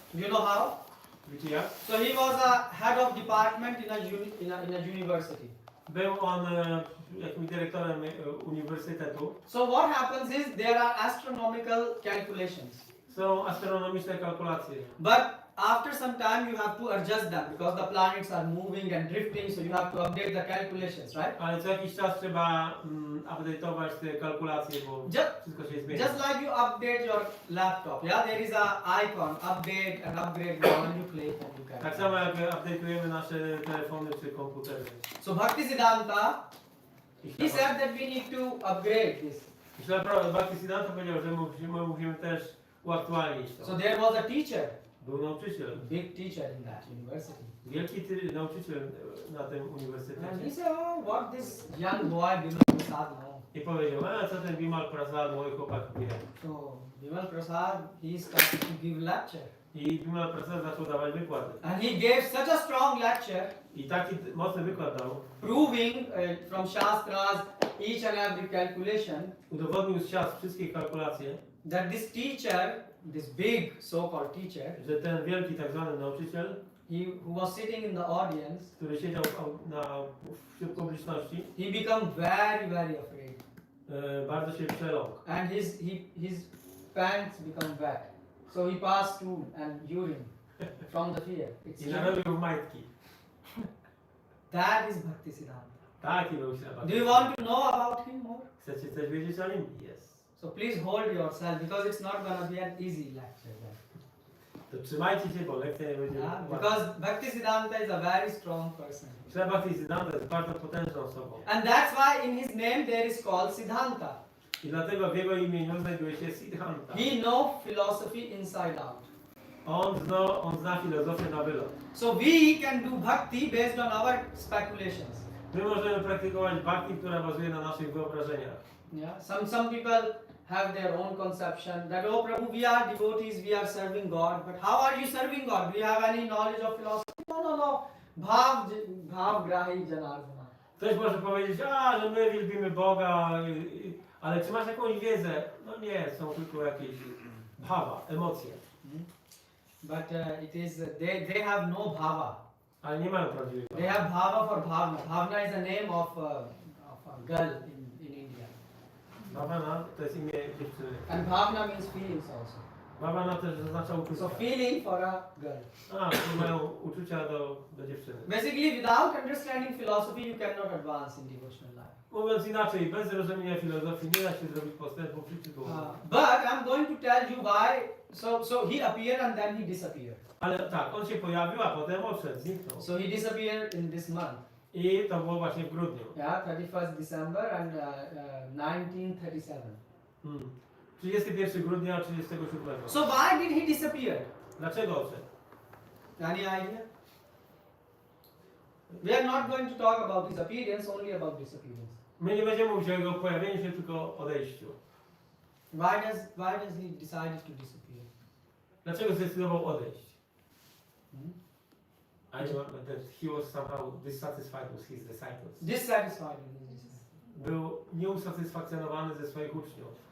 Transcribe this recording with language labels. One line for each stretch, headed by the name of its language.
English: You know how?
Polish: Wiecie jak?
English: So he was a head of department in a university.
Polish: Był on jakimś dyrektorem uniwersytetu.
English: So what happens is there are astronomical calculations.
Polish: Są astronomiczne kalkulacje.
English: But after some time you have to adjust them because the planets are moving and drifting, so you have to update the calculations, right?
Polish: Ale co jakiś czas trzeba update'ować te kalkulacje, bo wszystko się zmienia.
English: Just like you update your laptop, yeah, there is a icon, update and upgrade now and you click and you can.
Polish: Tak samo jak update'ujemy nasze telefony czy komputery.
English: So Bhaktisiddhanta, he said that we need to upgrade this.
Polish: Bhaktisiddhanta powiedział, że my musimy też uaktualnić to.
English: So there was a teacher,
Polish: Był nauczyciel.
English: big teacher in that university.
Polish: Wielki nauczyciel na tym
English: And he
Polish: uniwersytecie.
English: said, "Oh, what this young boy Bimal Prasad knows."
Polish: I powiedział, co ten Bimal Prasad, mój chłopak wie.
English: So Bimal Prasad, he started to give lecture.
Polish: I Bimal Prasad zaczął dawać wykłady.
English: And he gave such a strong lecture,
Polish: I taki mocny wykład dał.
English: proving from Shastras each and every calculation
Polish: Udowodnił z siast wszystkie kalkulacje,
English: that this teacher, this big so-called teacher,
Polish: że ten wielki tak zwany nauczyciel,
English: who was sitting in the audience,
Polish: który siedział wśród publiczności,
English: he became very, very afraid.
Polish: Bardzo się przeląkł.
English: And his pants become wet. So he passed stool and urine from the fear.
Polish: I narobił majtki.
English: That is Bhaktisiddhanta.
Polish: Taki był Srila
English: Do you
Polish: Bhaktisiddhanta.
English: want to know about him more?
Polish: Chcecie coś wiedzieć o nim?
English: Yes. So please hold yourself because it's not going to be an easy lecture.
Polish: To trzymajcie się, bo lekcja nie będzie
English: Yeah,
Polish: łatwa.
English: because Bhaktisiddhanta is a very strong person.
Polish: Srila Bhaktisiddhanta jest bardzo potężną osobą.
English: And that's why in his name there is called Siddhanta.
Polish: I dlatego w jego imieniu znajduje się Siddhanta.
English: He knows philosophy inside out.
Polish: On zna filozofię na wylot.
English: So we can do bhakti based on our speculations.
Polish: My możemy praktykować bhakti, która bazuje na naszych wyobrażeniach.
English: Yeah. Some people have their own conception that, oh Prabhu, we are devotees, we are serving God. But how are you serving God? Do you have any knowledge of philosophy? No.
Sanskrit: Bhav grahi janardana.
Polish: Ktoś może powiedzieć, że my wielbimy Boga, ale czy masz jakąś wiedzę? No nie, są tylko jakieś bhava, emocje.
English: but it is they have no bhava.
Polish: Ale nie mają prawdziwej
English: They have bhava for bhavna. Bhavna is the name of a girl in India.
Polish: Bhavana to jest imię dziewczyny.
English: And bhavna means feelings also.
Polish: Bhavana też oznacza uczucia.
English: So feeling for a girl.
Polish: A, to mają uczucia do dziewczyny.
English: Basically, without understanding philosophy, you cannot advance in devotional life.
Polish: Mówiąc inaczej, bez rozumienia filozofii nie da się zrobić postępu w życiu duchowym.
English: But I'm going to tell you why. So he appeared and then he disappeared.
Polish: Ale tak, on się pojawił, a potem odszedł, zniknął.
English: So he disappeared in this month.
Polish: I to było właśnie w grudniu.
English: Yeah, 31st December and 1937.
Polish: 31 grudnia 37.
English: So why did he disappear?
Polish: Dlaczego odszedł?
English: Any idea? We are not going to talk about his appearance, only about disappearance.
Polish: My nie będziemy mówić o jego pojawieniu się, tylko o odejściu.
English: Why does he decided to disappear?
Polish: Dlaczego zdecydował odejść? Hmm?
English: I know that he was somehow dissatisfied with his disciples. Dissatisfied with his disciples.
Polish: Był nieusatysfakcjonowany ze swoich uczniów.